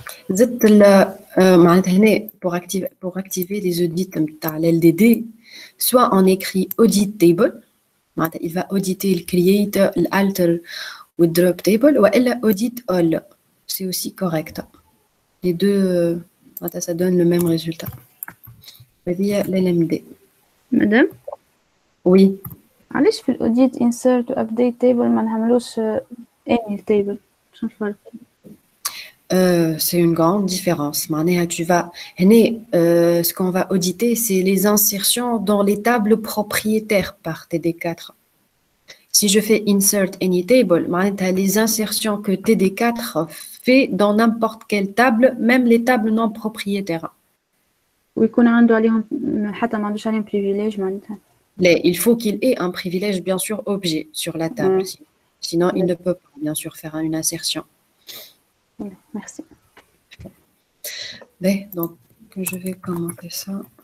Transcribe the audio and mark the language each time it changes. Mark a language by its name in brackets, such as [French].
[Arabic] زدت معناتها هنا [French] pour activer les audits [Arabic] نتاع [French] l'LDD, soit on écrit audit table, [Arabic] معناتها [French] il va auditer le create, l'alter ou le drop table, ou elle audit all. C'est aussi correct. Les deux, ça donne le même résultat. [Arabic] هذه l'LMD. مدام [French] Oui. [Arabic] علاش في الاوديت انسرت وابديت تيبل ما نعملوش اني تيبل؟ شنو الفرق؟ [French] C'est une grande différence. [Arabic] معناها [French] tu vas, ce qu'on va auditer, c'est les insertions dans les tables propriétaires par TD4. Si je fais insert any table, [Arabic] معناتها [French] les insertions que TD4 fait dans n'importe quelle table, même les tables non propriétaires. [Arabic] ويكون عنده عليهم حتى ما عندوش عليهم [French] privilège [Arabic] معناتها. [French] Là, il faut qu'il ait un privilège, bien sûr, objet sur la table. Sinon, il ne peut pas, bien sûr, faire une insertion. Merci. Mais, donc, je vais commenter ça.